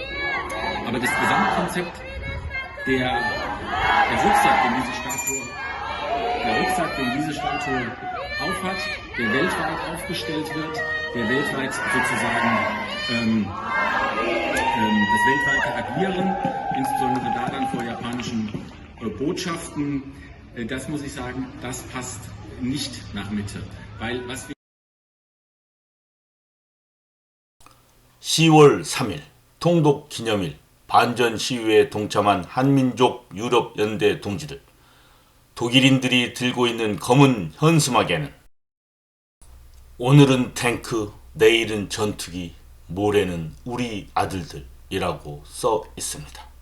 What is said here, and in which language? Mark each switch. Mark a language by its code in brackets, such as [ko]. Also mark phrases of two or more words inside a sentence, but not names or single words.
[de] Aber das Gesamtkonzept, der Rucksack, den diese Statue aufhat, der weltweit aufgestellt wird, der weltweit sozusagen das weltweite Agieren, insbesondere da dann vor japanischen Botschaften, das muss ich sagen, das passt nicht nach Mitte. Weil was wir [ko] 10월 3일 통독 기념일 반전 시위에 동참한 한민족 유럽연대 동지들. 독일인들이 들고 있는 검은 현수막에는 오늘은 탱크, 내일은 전투기, 모레는 우리 아들들이라고 써 있습니다.